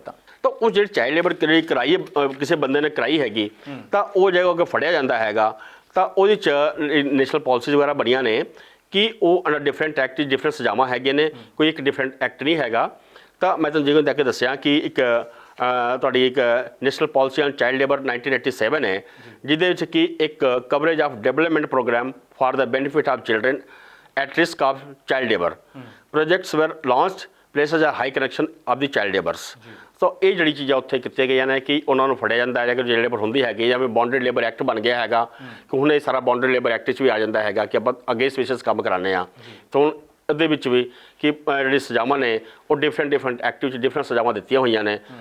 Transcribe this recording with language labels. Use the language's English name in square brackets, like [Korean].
[Punjabi] ਤਾਂ ਉਹ ਜਿਹੜੀ ਚਾਈਲਡ ਲੇਬਰ ਕਰਾਈ ਕਿਸੇ ਬੰਦੇ ਨੇ ਕਰਾਈ ਹੈਗੀ ਤਾਂ ਉਹ ਜਦੋਂ ਅੱਗੇ ਫੜਿਆ ਜਾਂਦਾ ਹੈਗਾ ਤਾਂ ਉਹਦੇ 'ਚ ਨੈਸ਼ਨਲ ਪਾਲਿਸੀਜ਼ ਵਗੈਰਾ ਬਣੀਆਂ ਨੇ ਕਿ ਉਹ [English] under different act, [Punjabi] ਡਿਫਰੈਂਟ ਸਜ਼ਾਵਾਂ ਹੈਗੀਆਂ ਨੇ, ਕੋਈ ਇੱਕ ਡਿਫਰੈਂਟ ਐਕਟ ਨਹੀਂ ਹੈਗਾ। ਤਾਂ ਮੈਂ ਤੁਹਾਨੂੰ ਜਿਵੇਂ ਤੱਕ ਦੱਸਿਆ ਕਿ ਇੱਕ ਤੁਹਾਡੀ ਇੱਕ [English] national policy on child labour [Punjabi] 1987 ਹੈ, ਜਿਹਦੇ ਵਿੱਚ ਕਿ ਇੱਕ [English] Coverage of development programme for the benefit of children at risk of child labor. Projects were launched, places a high connection of the child laborers. [Punjabi] ਸੋ ਇਹ ਜਿਹੜੀ ਚੀਜ਼ਾਂ ਉੱਥੇ ਕੀਤੀਆਂ ਗਈਆਂ ਨੇ ਕਿ ਉਹਨਾਂ ਨੂੰ ਫੜਿਆ ਜਾਂਦਾ ਹੈ ਕਿ ਜਿਹੜੀ ਲੇਬਰ ਹੁੰਦੀ ਹੈਗੀ, ਜਿਵੇਂ ਬੌਂਡਡ ਲੇਬਰ ਐਕਟ ਬਣ ਗਿਆ ਹੈਗਾ ਕਿ ਹੁਣ ਇਹ ਸਾਰਾ ਬੌਂਡਡ ਲੇਬਰ ਐਕਟ 'ਚ ਵੀ ਆ ਜਾਂਦਾ ਹੈਗਾ ਕਿ ਆਪਾਂ ਅੱਗੇ ਸਪੀਸ਼ੀਜ਼ ਕੰਮ ਕਰਾਉਂਦੇ ਆ। ਤਾਂ ਹੁਣ ਇਹਦੇ ਵਿੱਚ ਵੀ ਕਿ ਜਿਹੜੀ ਸਜ਼ਾਵਾਂ ਨੇ ਉਹ ਡਿਫਰੈਂਟ ਐਕਟ 'ਚ ਡਿਫਰੈਂਟ ਸਜ਼ਾਵਾਂ ਦਿੱਤੀਆਂ ਹੋਈਆਂ ਨੇ।